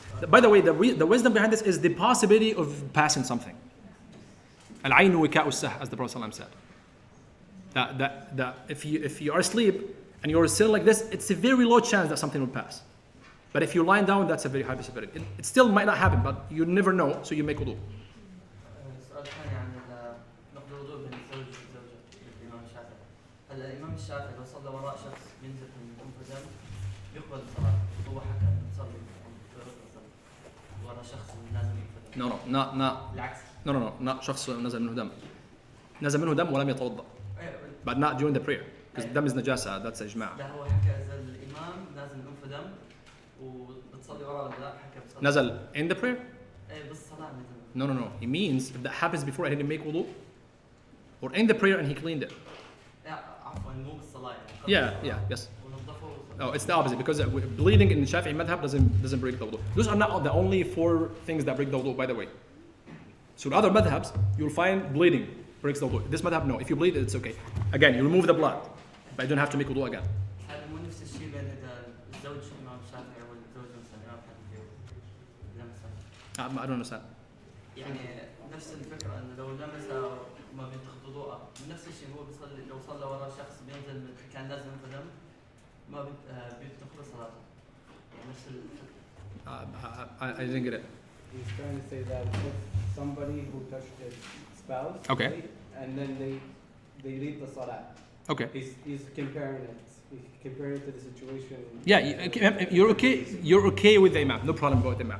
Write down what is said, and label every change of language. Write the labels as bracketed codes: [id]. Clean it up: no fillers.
[en] By the way, the wisdom behind this is the possibility of passing something. [ar] Al-aynu wika'u sah, [en] as the Prophet ﷺ said. That if you are asleep and you're sitting like this, it's a very low chance that something will pass. But if you're lying down, that's a very high possibility. It still might not happen, but you never know, so you make wudu. [ar] سؤال ثاني عن نقض الوضوء بين الزوج والزوجة للإمام الشافعي. هلا الإمام الشافعي لو صلى وراء شخص بينزل من أنف دم يقبل الصلاة. هو حكى إنه صلي وراء شخص نازل من أنف دم. [en] No, [ar] بالعكس. [en] No, not [ar] شخص نزل منه دم. نزل منه دم ولم يتوضأ. [en] But not during the prayer. Because dam is najasa, that's إجماع. [ar] لا هو حكى إذا الإمام نازل من أنف دم وبتصلي وراء ولا لا حكى بتصلي. نزل [en] in the prayer? [ar] إيه بالصلاة نزل. [en] No. It means if that happens before I didn't make wudu, or in the prayer and he cleaned it. [ar] عفوا مو بالصلاة يعني. [en] Yeah, yes. [ar] ونظفه. [en] No, it's the opposite because bleeding in the Shafi'i madhab doesn't break the wudu. Those are not the only 4 things that break the wudu, by the way. So in other madhabs, you'll find bleeding breaks the wudu. This madhab, no. If you bleed, it's okay. Again, you remove the blood, but you don't have to make wudu again. [ar] هذا مو نفس الشيء بين إذا الزوج إمام الشافعي والزوجة مثلا إمام حنفي لمسها. [en] I don't understand. [ar] يعني نفس الفكرة إنه لو لمسها ما بينتقض وضوءه، نفس الشيء هو بيصلي لو صلى وراء شخص بينزل كان لازم ينفذ دم ما بينتقض صلاته. يعني نفس الفكرة. [en] I didn't get it. He's trying to say that if somebody who touched his spouse, Okay. right, and then they leave the salah. Okay. He's comparing it. He's comparing it to the situation. Yeah, you're okay. You're okay with the imam. No problem about the imam.